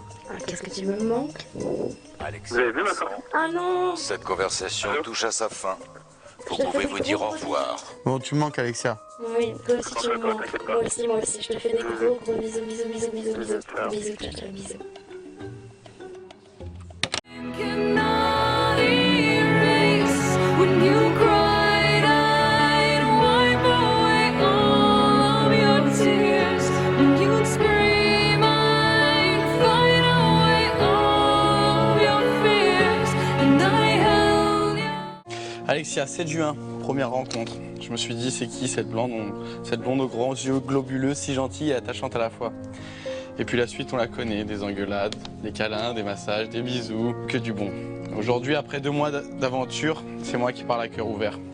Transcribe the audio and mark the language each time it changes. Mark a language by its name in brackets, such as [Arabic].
[French] Ah, qu'est-ce que tu me manques? Vous avez vu ma sortie? Ah non! Cette conversation touche à sa fin. Vous pouvez vous dire au revoir. Bon, tu me manques, Alexia. Oui, toi aussi tu me manques. Moi aussi. Je te fais des gros bisous. Bisous, ciao, bisous. [English] Cannot erase when you cried. I'd wipe away all of your tears. When you'd scream, I'd fight away all of your fears. And I held you. [French] Alexia, 7 juin, première rencontre. Je me suis dit, c'est qui cette blonde aux grands yeux globuleux, si gentille et attachante à la fois. Et puis la suite, on la connaît, des engueulades, des câlins, des massages, des bisous, que du bon. Aujourd'hui, après 2 mois d'aventure, c'est moi qui parle à cœur ouvert.